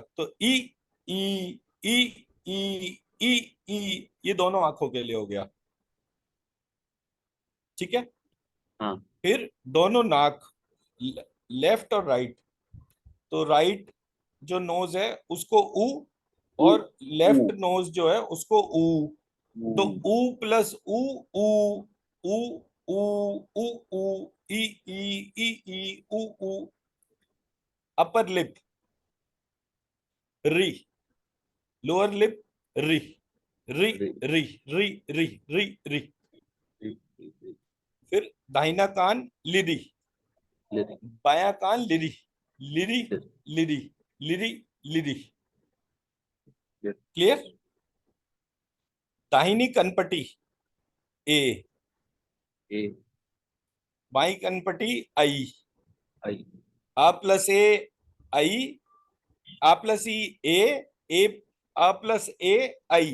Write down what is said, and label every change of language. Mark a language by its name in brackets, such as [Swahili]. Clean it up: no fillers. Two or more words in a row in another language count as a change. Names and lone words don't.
[Hindi] तो ई, ई, ई, ई, ई, ई, ये दोनों आंखों के लिए हो गया। ठीक है। हाँ। फिर दोनों नाक, लेफ्ट और राइट। तो राइट जो [English] nose [Hindi] है उसको ऊ, ऊ। और ऊ। [English] left nose [Hindi] जो है उसको ऊ। ऊ। तो ऊ प्लस ऊ, ऊ, ऊ, ऊ, ऊ, ऊ, ई, ई, ई, ई, ऊ, ऊ। [English] upper lip [Hindi] री, [English] lower lip [Hindi] री, री, रे। री, री, री, री, री। रे। रे। फिर दाहिना कान लिरी, ले रे। बायां कान लिरी, लिरी, ले लिरी, लिरी, लिरी। रे। क्लियर। दाहिनी कनपटी ए, ए। बाई कनपटी आई। आई। आ प्लस ए आई, आ प्लस ई ए, ए, आ प्लस ए आई।